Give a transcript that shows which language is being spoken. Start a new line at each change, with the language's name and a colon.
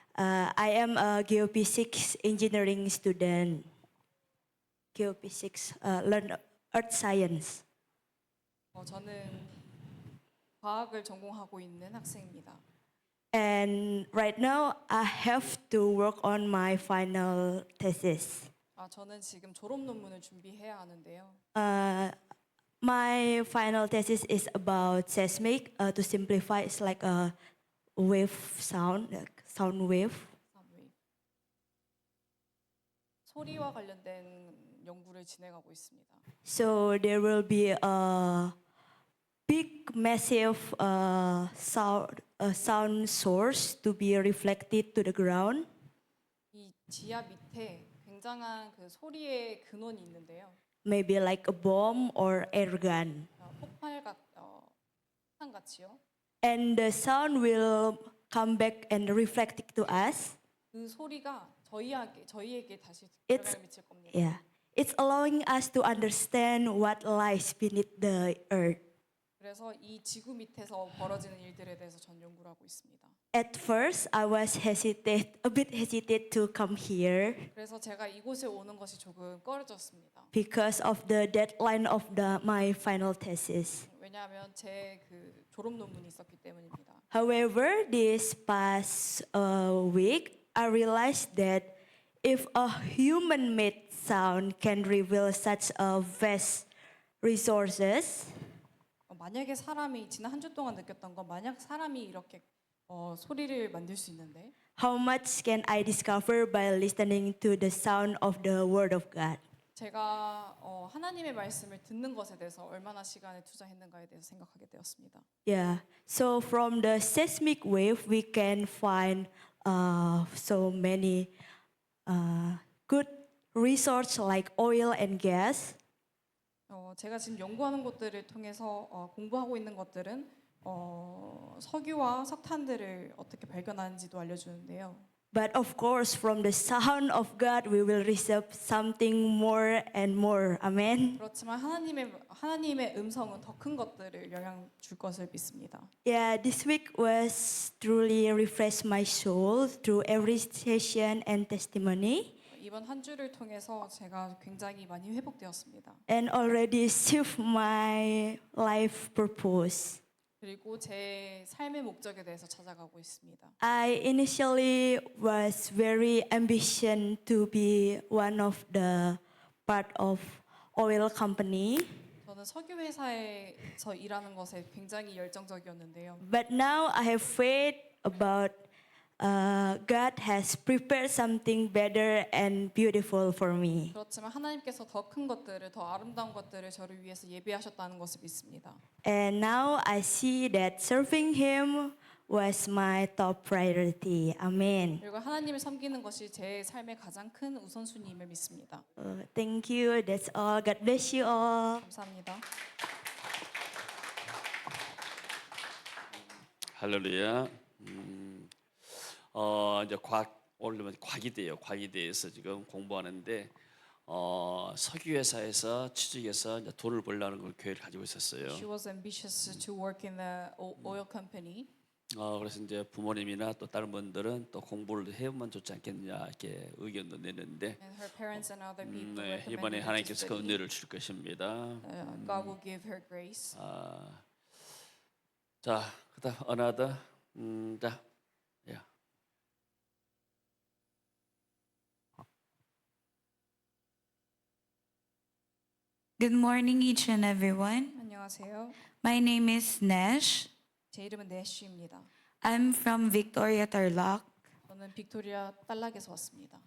English: I am a geophysics engineering student. Geophysics, learn earth science.
Korean: 저는 과학을 전공하고 있는 학생입니다.
English: And right now I have to work on my final thesis.
Korean: 저는 지금 졸업 논문을 준비해야 하는데요.
English: My final thesis is about seismic. To simplify, it's like a wave sound, like sound wave.
Korean: 소리와 관련된 연구를 진행하고 있습니다.
English: So there will be a big, massive sound source to be reflected to the ground.
Korean: 이 지하 밑에 굉장한 그 소리의 근원이 있는데요.
English: Maybe like a bomb or air gun.
Korean: 폭탄 같이요.
English: And the sound will come back and reflect it to us.
Korean: 그 소리가 저희에게 다시
English: It's-
Korean: 영향을 미칠 겁니다.
English: Yeah. It's allowing us to understand what lies beneath the earth.
Korean: 그래서 이 지구 밑에서 벌어지는 일들에 대해서 전 연구를 하고 있습니다.
English: At first, I was a bit hesitant to come here
Korean: 그래서 제가 이곳에 오는 것이 조금 꺼려졌습니다.
English: because of the deadline of my final thesis.
Korean: 왜냐하면 제 그 졸업 논문이 있었기 때문입니다.
English: However, this past week, I realized that if a human-made sound can reveal such a vast resources,
Korean: 만약에 사람이 지난 한 주 동안 느꼈던 건 만약 사람이 이렇게 소리를 만들 수 있는데
English: how much can I discover by listening to the sound of the Word of God?
Korean: 제가 하나님의 말씀을 듣는 것에 대해서 얼마나 시간을 투자했는가에 대해서 생각하게 되었습니다.
English: Yeah. So from the seismic wave, we can find so many good resources like oil and gas.
Korean: 제가 지금 연구하는 것들을 통해서 공부하고 있는 것들은 석유와 석탄들을 어떻게 발견하는지도 알려주는데요.
English: But of course, from the sound of God, we will receive something more and more. Amen.
Korean: 그렇지만 하나님의 음성은 더 큰 것들을 영향 줄 것을 믿습니다.
English: Yeah, this week was truly refreshed my soul through every session and testimony,
Korean: 이번 한 주를 통해서 제가 굉장히 많이 회복되었습니다.
English: and already shift my life purpose.
Korean: 그리고 제 삶의 목적에 대해서 찾아가고 있습니다.
English: I initially was very ambitious to be one of the part of oil company,
Korean: 저는 석유 회사에서 일하는 것에 굉장히 열정적이었는데요.
English: but now I have faith about God has prepared something better and beautiful for me.
Korean: 그렇지만 하나님께서 더 큰 것들을, 더 아름다운 것들을 저를 위해서 예비하셨다는 것을 믿습니다.
English: And now I see that serving Him was my top priority. Amen.
Korean: 그리고 하나님을 섬기는 것이 제 삶의 가장 큰 우선순위임을 믿습니다.
English: Thank you. That's all. God bless you all.
Korean: 감사합니다. 할렐루야. 이제 오늘 과기대요. 과기대에서 지금 공부하는데 석유 회사에서 취직해서 이제 돈을 벌려는 걸 계획을 가지고 있었어요.
English: She was ambitious to work in the oil company.
Korean: 그래서 이제 부모님이나 또 다른 분들은 또 공부를 해보면 좋지 않겠냐 이렇게 의견도 내는데
English: And her parents and other people
Korean: 네,
English: recommended
Korean: 이번에
English: her to
Korean: 하나님께서 그
English: study.
Korean: 은혜를 줄 것입니다.
English: God will give her grace.
Korean: 자, 그다음 another 자, yeah.
English: Good morning, each and everyone.
Korean: 안녕하세요.
English: My name is Nesh.
Korean: 제 이름은 내쉬입니다.
English: I'm from Victoria, Tarlac.
Korean: 저는 빅토리아 딸락에서 왔습니다.